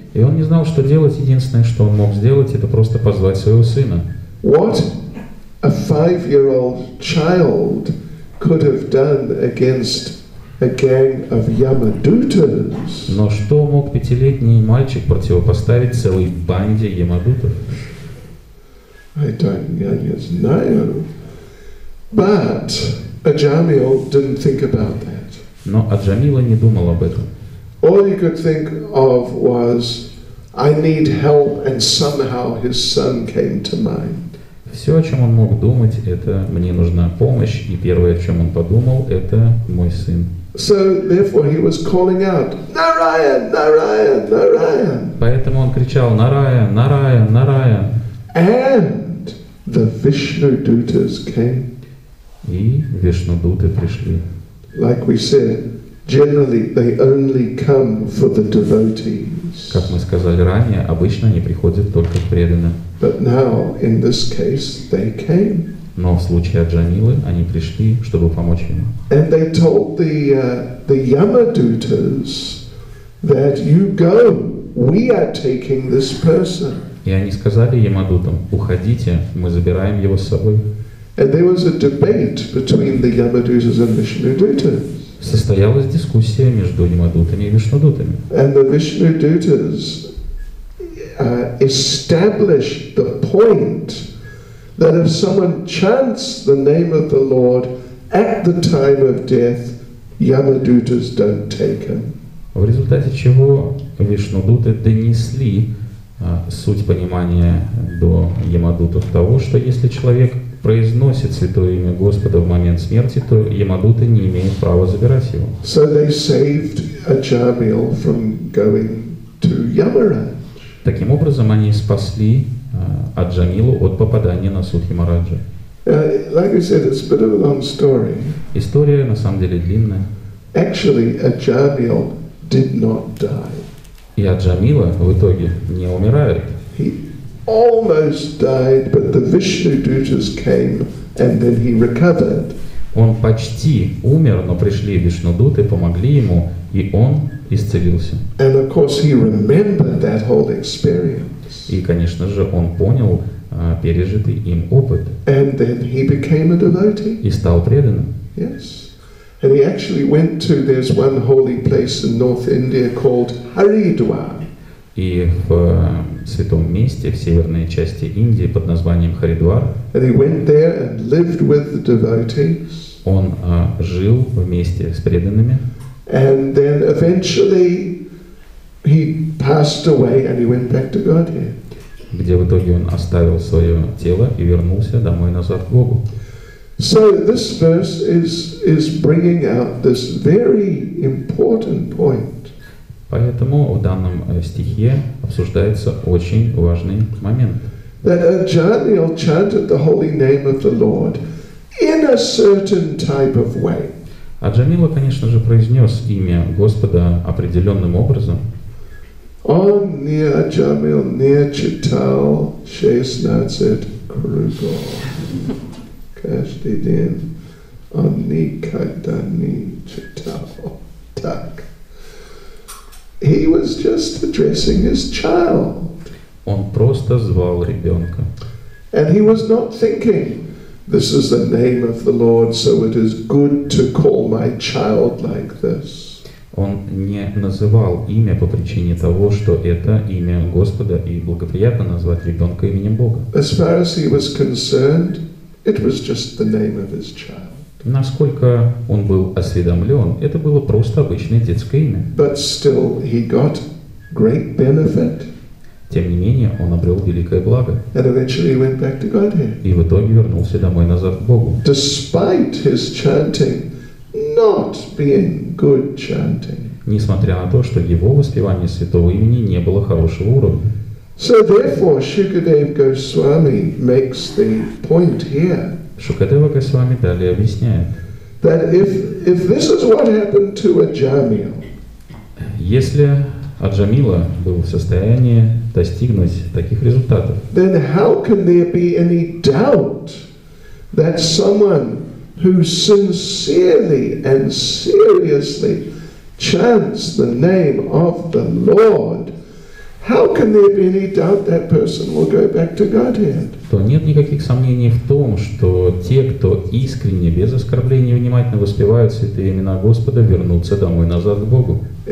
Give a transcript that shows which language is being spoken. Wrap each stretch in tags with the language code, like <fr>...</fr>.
<ru>И он не знал, что делать. Единственное, что он мог сделать, это просто позвать своего сына.</ru> <en>What a 5-year-old child could have done against a gang of Yamadutas.</en> <ru>Но что мог 5-летний мальчик противопоставить целой банде Ямадутов?</ru> <en>I don't know. But Ajamil didn't think about that.</en> <ru>Но Аджамила не думал об этом.</ru> <en>All he could think of was, I need help, and somehow his son came to mind.</en> <ru>Все, о чем он мог думать, это «мне нужна помощь», и первое, о чем он подумал, это «мой сын».</ru> <en>So therefore he was calling out, Narayan, Narayan, Narayan.</en> <ru>Поэтому он кричал «Нараян, Нараян, Нараян».</ru> <en>And the Vishnu Dutas came.</en> <ru>И Вишнудуты пришли.</ru> <en>Like we said, generally they only come for the devotees.</en> <ru>Как мы сказали ранее, обычно они приходят только к преданным.</ru> <en>But now, in this case, they came.</en> <ru>Но в случае Аджамилы они пришли, чтобы помочь ему.</ru> <en>And they told the Yamadutas that you go, we are taking this person.</en> <ru>И они сказали Ямадутам: уходите, мы забираем его с собой.</ru> <en>And there was a debate between the Yamadutas and Vishnudutas.</en> <ru>Состоялась дискуссия между Ямадутами и Вишнудутами.</ru> <en>And the Vishnudutas established the point that if someone chants the name of the Lord at the time of death, Yamadutas don't take him.</en> <ru>В результате чего Вишнудуты донесли суть понимания до Ямадутов того, что если человек произносит святое имя Господа в момент смерти, то Ямадуты не имеют права забирать его.</ru> <en>So they saved Ajamil from going to Yamaraj.</en> <ru>Таким образом, они спасли Аджамилу от попадания на суд Ямараджа.</ru> <en>Like I said, it's a bit of a long story.</en> <ru>История на самом деле длинная.</ru> <en>Actually, Ajamil did not die.</en> <ru>И Аджамила в итоге не умирает.</ru> <en>He almost died, but the Vishnudutas came and then he recovered.</en> <ru>Он почти умер, но пришли Вишнудуты, помогли ему, и он исцелился.</ru> <en>And of course he remembered that whole experience.</en> <ru>И, конечно же, он понял пережитый им опыт.</ru> <en>And then he became a devotee.</en> <ru>И стал преданным.</ru> <en>Yes. And he actually went to, there's one holy place in North India called Haridwar.</en> <ru>И в святом месте в северной части Индии под названием Харидвар</ru> <en>And he went there and lived with the devotees.</en> <ru>он жил вместе с преданными.</ru> <en>And then eventually he passed away and he went back to Godhead.</en> <ru>Где в итоге он оставил свое тело и вернулся домой назад к Богу.</ru> <en>So this verse is bringing out this very important point.</en> <ru>Поэтому в данном стихе обсуждается очень важный момент.</ru> <en>That Ajamil chanted the holy name of the Lord in a certain type of way.</en> <ru>А Джамила, конечно же, произнес имя Господа определенным образом. Om near Ajamil near Chital Shesnazet Krugo Kashdidin Omni Kadani Chital Tak.</ru> <en>He was just addressing his child.</en> <ru>Он просто звал ребенка.</ru> <en>And he was not thinking, this is the name of the Lord, so it is good to call my child like this.</en> <ru>Он не называл имя по причине того, что это имя Господа, и благоприятно назвать ребенка именем Бога.</ru> <en>As far as he was concerned, it was just the name of his child.</en> <ru>Насколько он был осведомлен, это было просто обычное детское имя.</ru> <en>But still, he got great benefit.</en> <ru>Тем не менее, он обрел великое благо.</ru> <en>And eventually he went back to Godhead.</en> <ru>И в итоге вернулся домой назад к Богу.</ru> <en>Despite his chanting not being good chanting.</en> <ru>Несмотря на то, что его воспевание святого имени не было хорошего уровня.</ru> <en>So therefore, Shukadeva Goswami makes the point here.</en> <ru>Шукадева Госвами далее объясняет,</ru> <en>That if this is what happened to Ajamil,</en> <ru>если Аджамила был в состоянии достигнуть таких результатов,</ru> <en>then how can there be any doubt that someone who sincerely and seriously chants the name of the Lord, how can there be any doubt that person will go back to Godhead?</en> <ru>то нет никаких сомнений в том, что те, кто искренне, без оскорбления, внимательно воспевают святые имена Господа, вернутся домой назад к Богу.</ru>